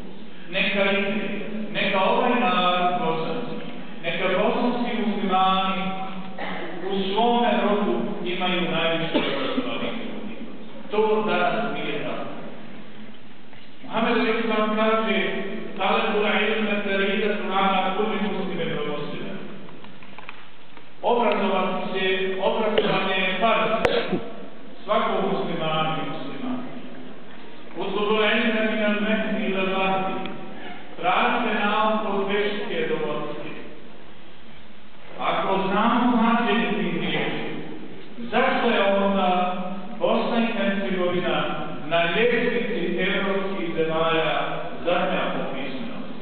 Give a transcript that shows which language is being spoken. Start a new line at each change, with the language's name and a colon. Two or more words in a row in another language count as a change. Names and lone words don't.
Bosnian: Neka ide, neka ovaj narod bosanski, neka bosanski muslimani u svome rodu imaju najviše obrazovanih ljudi. To danas nije tako. Muhammed
Arabic: عليه السلام
Bosnian: kaže:
Arabic: "طلب العلم فريضة على كل مسلم ومسلمة."
Bosnian: Obrazovanje je farz svakog muslimana i muslimana.
Arabic: اطلبوا العلم من المهد إلى اللحد.
Bosnian: Tražite nauku od vešike do vodske. Ako znamo značenje tih riječi, zašto je onda Bosna i Hercegovina na ljestvici evropskih zemalja zadnja po pismenosti?